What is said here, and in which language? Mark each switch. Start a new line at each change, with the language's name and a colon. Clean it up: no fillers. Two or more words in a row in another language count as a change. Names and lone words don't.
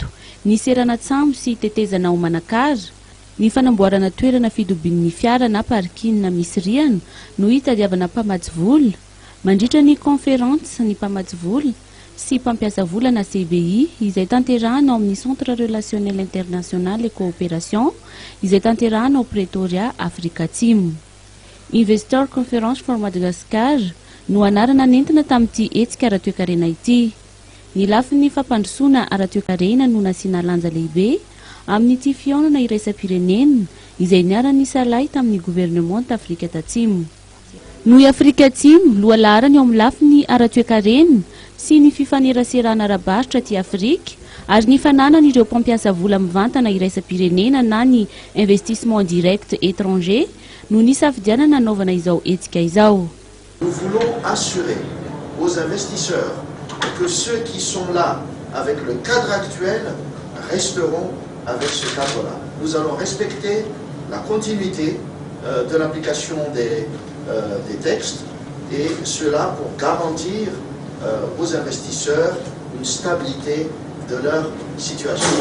Malagasy: ny seranatsambo sy tetezana homanakara, ny fanamboarana toerana fidobin'ny fiara na parking misy rihana no hitadiavana mpamatsy vola, mandritra ny conférence ny mpamatsy vola sy mpampiasa vola na CBI izay tanterahana ao amin'ny Centre Relationnel International et Coopération izay tanterahana ao Pretoria, Afrika Atsimo. Investor Conference for Madagascar no anarana nentina tamin'ity hetsika ara-toe-karena ity. Ny lafin'ny fampandrosoana ara-toe-karena no nasiana lanja lehibe amin'ity fiaonana iraisam-pirenena izay niarany salay tamin'ny gouvernement Afrika Atsimo. Noho Afrika Atsimo loha laharany ao amin'ny lafin'ny ara-toe-karena sy ny fifaneraserana ara-barotra ty Afrika ary ny fananany ireo mpampiasa vola mivantana iraisam-pirenena na ny
French: investissement direct étranger
Malagasy: no nisafidianana anaovana izao hetsika izao.
French: Nous voulons assurer aux investisseurs que ceux qui sont là avec le cadre actuel resteront avec ce cadre-là. Nous allons respecter la continuité de l'application des textes et cela pour garantir aux investisseurs une stabilité de leur situation.